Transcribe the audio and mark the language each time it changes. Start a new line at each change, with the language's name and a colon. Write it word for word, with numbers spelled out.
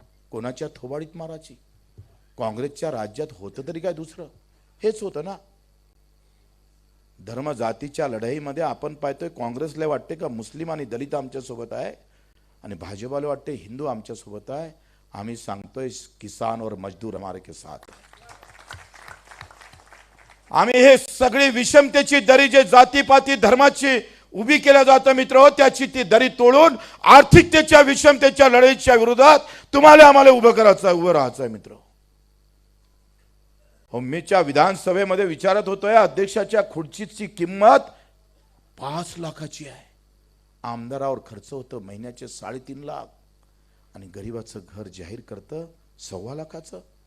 Marathi: कोणाच्या थोबाडीत माराची? काँग्रेसच्या राज्यात होतं तरी काय दुसरं? हेच होतं ना. धर्म जातीच्या लढाईमध्ये आपण पाहतोय काँग्रेसला वाटते का मुस्लिम आणि दलित आमच्यासोबत आहे आणि भाजपाला वाटते हिंदू आमच्यासोबत आहे. आम्ही सांगतोय
Hindi: किसान और मजदूर हमारे के साथ.
Marathi: आम्ही हे सगळी विषमतेची दरी जे जातीपाती धर्माची उभी केल्या जातं मित्र, त्याची ती दरी तोडून आर्थिकतेच्या विषमतेच्या लढाईच्या विरोधात तुम्हाला आम्हाला उभं करायचं, उभं राहायचं आहे मित्र. हो, मीच्या विधानसभेमध्ये विचारत होतोय अध्यक्षाच्या खुर्चीची किंमत पाच लाखाची आहे, आमदारावर खर्च होतं महिन्याचे साडेतीन लाख आणि गरिबाचं घर जाहीर करतं सव्वा लाखाचं.